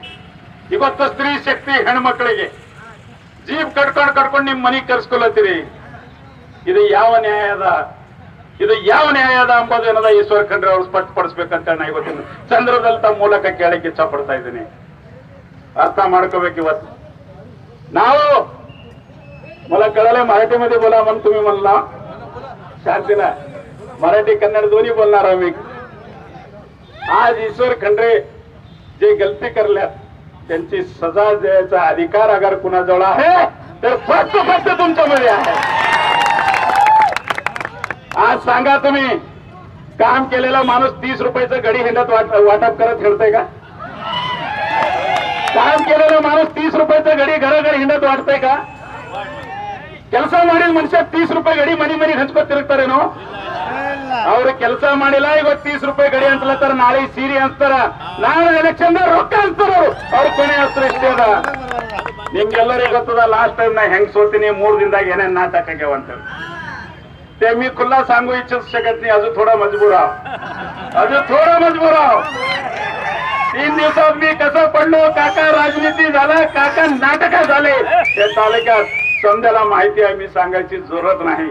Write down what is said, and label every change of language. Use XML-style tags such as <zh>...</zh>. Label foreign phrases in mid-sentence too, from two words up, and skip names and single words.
<kn>ಇವತ್ತು ಸ್ತ್ರೀ ಶಕ್ತಿ ಹೆಣ್ಮಕ್ಳಿಗೆ ಜೀಪ್ ಕಟ್ಕೊಂಡು ನಿಮ್ ಮನೆಗೆ ಕರ್ಸ್ಕೊಳತ್ತೀರಿ. ಇದು ಯಾವ ನ್ಯಾಯ ಅದ ಅಂಬೋದೇನದ ಈಶ್ವರ್ ಖಂಡ್ರೆ ಅವ್ರು ಸ್ಪಷ್ಟಪಡಿಸ್ಬೇಕಂತ ನಾ ಇವತ್ತಿನ ಚಂದ್ರದಲ್ಲಿ ತಮ್ಮ ಮೂಲಕ ಕೇಳಕ್ಕೆ ಇಚ್ಛಾ ಪಡ್ತಾ ಇದ್ದೀನಿ. ಅರ್ಥ ಮಾಡ್ಕೋಬೇಕು. ಇವತ್ತು ನಾವು</kn> <mr>मला कळालंय मराठीमध्ये बोला म्हणून तुम्ही म्हणला शांतीला मराठी कन्नड दोन्ही बोलणार आम्ही. आज ईश्वर खंड्रे जे गलती करल्यात त्यांची सजा द्यायचा अधिकार अगर कुणाजवळ आहे तर फक्त तुमच्यामध्ये आहे. आज सांगा तुम्ही, काम केलेला माणूस 30 रुपयाचं गडी हिंडत वाटप करत हिंडतय का? काम केलेला माणूस 30 रुपयाचं गडी घरोघर हिंडत वाटतंय का?</mr> <kn>ಕೆಲಸ ಮಾಡಿದ ಮನುಷ್ಯ 30 ರೂಪಾಯಿ ಗಡಿ ಮನಿ ಹಂಚ್ಕೊತ ತಿರುಗ್ತಾರೇನೋ? ಅವ್ರು ಕೆಲಸ ಮಾಡಿಲ್ಲ, ಇವತ್ತು 30 ರೂಪಾಯಿ ಗಡಿ ಹಂಚ್ಲತ್ತಾರ, ನಾಳೆ ಸೀರೆ ಹಂಚ್ತಾರ, ನಾಳೆ ಎಲೆಕ್ಷನ್ ರೊಕ್ಕ ಹಂಚ್ತಾರ. ಅವ್ರ ಕೊನೆ ಅಸ್ತ್ರ ಇಷ್ಟೇ ಅದ. ನಿಮ್ಗೆಲ್ಲರಿಗೂ ಗೊತ್ತದ</kn> <en>last time</en> <kn>ನಾ ಹೆಂಗ್ ಸೋತೀನಿ, 3 ದಿನದಾಗ ಏನೇನ್ नाटक ಆಗ್ಯಾವ ಅಂತ.</kn> <mr>ते मी खुल्ला सांगू इच्छित शकत नाही. अजून थोडा मजबूर आहो. 3 दिवसात मी कसं पडलो, काका राजनीती झाला, काका नाटक झाले. हे तालुक्यात समजायला माहिती आहे, मी सांगायची जरूरत नाही.</mr>